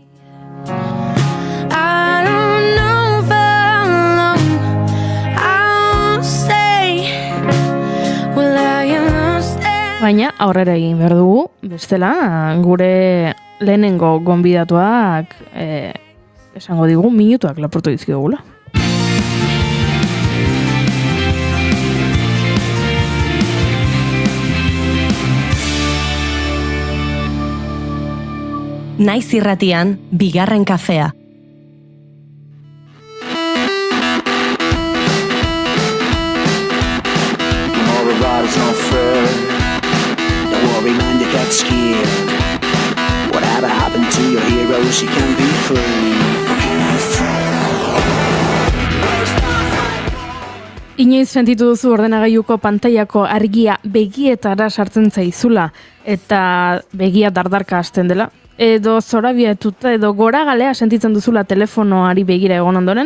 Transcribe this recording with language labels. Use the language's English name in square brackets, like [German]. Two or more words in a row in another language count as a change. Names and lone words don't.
[Basque] Baina aurrera egin behar dugu, bestela gure lehenengo gonbidatuak esango digu minutuak lapurtu dizkigula. Naiz irratian, bigarren kafea. [English] Whatever happened to your heroes, you can be free. [Basque] Inoiz sentitu duzu ordenagailuko pantailako argia begietara sartzen zaizula eta begia dardarka hasten dela? Edo zorabiatuta edo goragalea sentitzen duzula telefonoari begira egon ondoren?